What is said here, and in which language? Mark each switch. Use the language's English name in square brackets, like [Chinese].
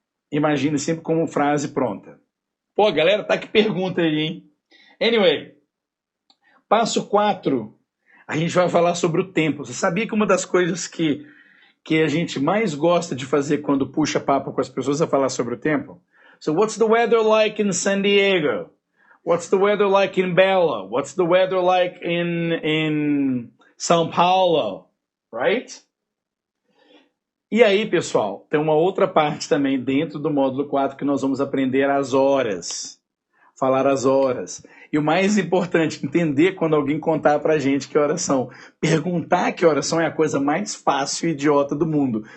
[Portuguese] Imagine sempre como frase pronta. Pô, galera, tá que pergunta aí, hein? Anyway, passo 4, a gente vai falar sobre o tempo. Você sabia que uma das coisas que a gente mais gosta de fazer quando puxa papo com as pessoas é falar sobre o tempo? [English] So, what's the weather like in San Diego? What's the weather like in Bella? What's the weather like in São Paulo? Right? [Portuguese] E aí, pessoal, tem uma outra parte também dentro do módulo 4 que nós vamos aprender as horas. Falar as horas. E o mais importante, entender quando alguém contar pra gente que horas são. Perguntar que horas são é a coisa mais fácil e idiota do mundo.